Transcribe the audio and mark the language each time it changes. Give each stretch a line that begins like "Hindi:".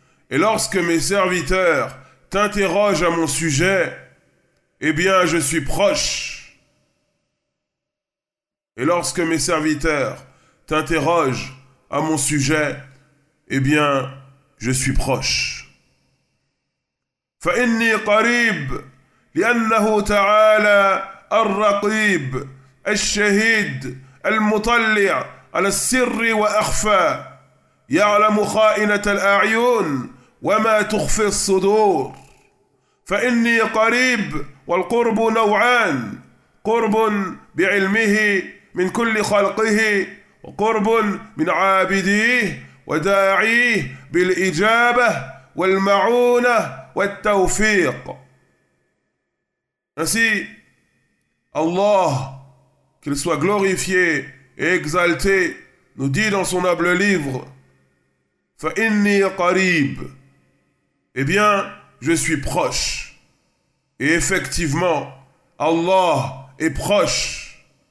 French: Et lorsque mes serviteurs t'interrogent à mon sujet, eh bien je suis proche. Et lorsque mes serviteurs t'interrogent à mon sujet, eh bien je suis proche.
Arabic: فَإِنِّي قَرِيبٌ لِأَنَّهُ تَعَالَى الرَّقِيبُ الشَّهِيدُ المطلع على السر وأخفى يعلم خائنة الأعين وما تخفي الصدور فإني قريب والقرب نوعان قرب بعلمه من كل خلقه وقرب من عابديه وداعيه بالإجابة والمعونة والتوفيق.
French: Ainsi, الله qu'il soit glorifié et exalté, nous dit dans son noble livre, «
Arabic: Fa'inni qarib
French: » Eh bien, je suis proche. Et effectivement, Allah est proche.